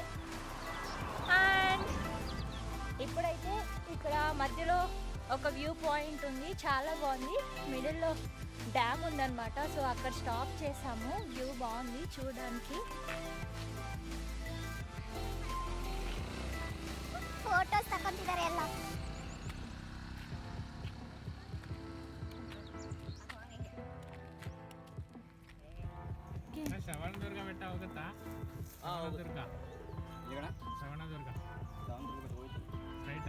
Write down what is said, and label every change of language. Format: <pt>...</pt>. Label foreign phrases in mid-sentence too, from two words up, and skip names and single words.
<te>అండ్ ఇప్పుడైతే ఇక్కడ మధ్యలో ఒక</te> <en>view point</en> <te>ఉంది, చాలా బాగుంది. మిడిల్లో డ్యామ్ ఉందన్నమాట. సో అక్కడ స్టాప్ చేసాము. వ్యూ బాగుంది చూడడానికి. फोटोस तक ಎಲ್ಲ</te> <kn>ಶ್ರವಣದುರ್ಗ ಬೆಟ್ಟ ಹೋಗುತ್ತಾ? ಶ್ರವಣದುರ್ಗ ಶ್ರವಣದುರ್ಗ ಸ್ಟ್ರೈಟಾ?</kn>